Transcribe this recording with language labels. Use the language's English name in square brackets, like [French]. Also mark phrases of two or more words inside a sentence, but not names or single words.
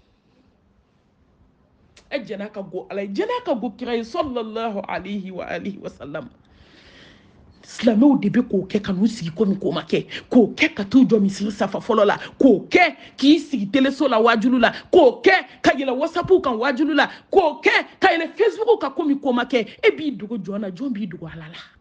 [Bambara] e jɛna ka go ala ye jɛna ka go kira ye [Arabic] صلى الله عليه وعلى آله وسلم [Bambara] silamɛw de bɛ k'o kɛ ka n'u sigi komi k'o ma kɛ k'o kɛ ka t'u jɔ misiri safa fɔlɔ la k'o kɛ k'i sigi teleso la wajulu la k'o kɛ ka yɛlɛ whatsappu kan wajulu la k'o kɛ ka yɛlɛ facebook kan komi k'o ma kɛ e b'i dogo jɔn na jɔn b'i dogo ala la